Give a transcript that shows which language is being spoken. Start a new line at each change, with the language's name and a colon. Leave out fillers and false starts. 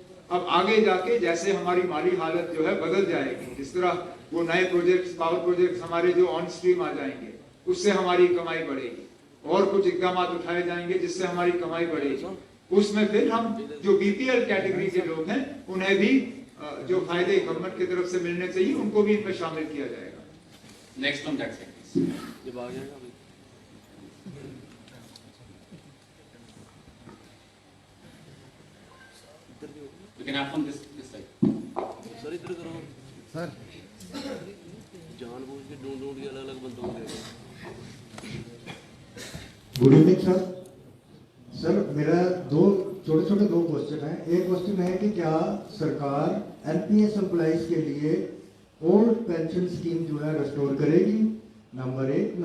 Hindi: अब आगे जाके जैसे हमारी माली हालत जो है बदल जाएगी, जिस तरह वो नए प्रोजेक्ट्स, पावर प्रोजेक्ट्स हमारे जो ऑन स्ट्रीम आ जाएंगे उससे हमारी कमाई बढ़ेगी, और कुछ इकदाम उठाए जाएंगे जिससे हमारी कमाई बढ़ेगी, उसमें फिर हम जो BPL कैटेगरी के लोग हैं उन्हें भी जो फायदे गवर्नमेंट की तरफ से मिलने चाहिए उनको भी इनमें शामिल किया जाएगा।
English: Next from that side, please. You can have from this side.
Hindi: Sir इधर करो सर, जानबूझ के ढूंढ के अलग अलग बंदों को दे रहे।
English: Good evening sir.
Hindi: सर मेरा दो छोटे क्वेश्चन है। एक क्वेश्चन है कि क्या सरकार NPS एम्प्लॉइज के लिए ओल्ड पेंशन स्कीम जो है रेस्टोर करेगी, नंबर 1।